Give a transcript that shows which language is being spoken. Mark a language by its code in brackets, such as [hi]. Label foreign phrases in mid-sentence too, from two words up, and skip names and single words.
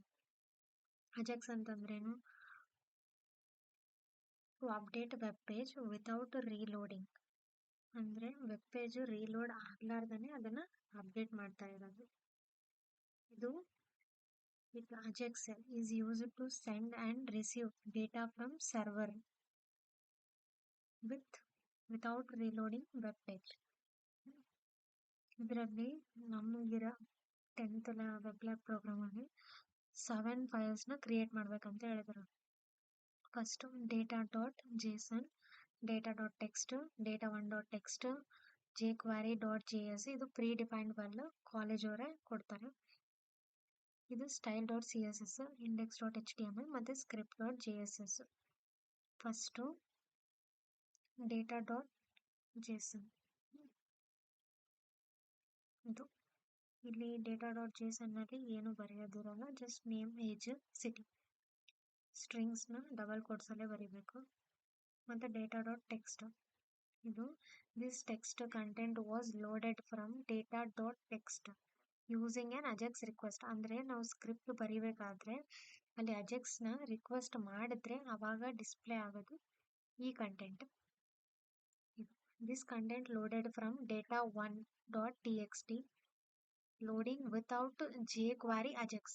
[en] ಅಜಾಕ್ಸ್ ಅಂತಂದ್ರೇನು? to update web page without reloading. [kn] ಅಂದ್ರೆ [en] web page reload [kn] ಆಗ್ಲಾರ್ದನೆ ಅದನ್ನ ಅಪ್ಡೇಟ್ ಮಾಡ್ತಾ ಇರೋದು. [en] ಇದು ಅಜಾಕ್ಸ್ is used to send and receive data from server without reloading web page. [kn] ಇದರಲ್ಲಿ ನಮಗಿರೋ 10th [en] web lab program [kn] ಅಲ್ಲಿ 7 ಫೈಲ್ಸ್ ನ ಕ್ರಿಯೇಟ್ ಮಾಡ್ಬೇಕಂತ ಹೇಳಿದ್ರು. [en] ಫಸ್ಟ್ data.json, data.text, data1.text, jQuery.js. [kn] ಇದು [en] pre defined file, [kn] ಕಾಲೇಜ್ ಅವರೇ ಕೊಡ್ತಾರೆ. ಇದು style.css, index.html ಮತ್ತೆ script.js. [en] ಫಸ್ಟ್ data.json. [kn] ಇದು ಇಲ್ಲಿ data.json ನಲ್ಲಿ ಏನು ಬರೆಯೋದಿರಲ್ಲ, [en] just name, age, city, strings [kn] ನ [en] double quotes [kn] ಅಲ್ಲೇ ಬರಿಬೇಕು. [en] ಮತ್ತೆ data.text. ಇದು this text content was loaded from data.text using an Ajax request. [kn] ಅಂದ್ರೆ ನಾವು ಸ್ಕ್ರಿಪ್ಟ್ ಬರಿಬೇಕಾದ್ರೆ ಅಲ್ಲಿ ಅಜಾಕ್ಸ್ ನ ರಿಕ್ವೆಸ್ಟ್ ಮಾಡಿದ್ರೆ ಅವಾಗ ಡಿಸ್ಪ್ಲೇ ಆಗೋದು ಈ ಕಂಟೆಂಟ್. [en] this content loaded from data1.txt loading without jQuery Ajax.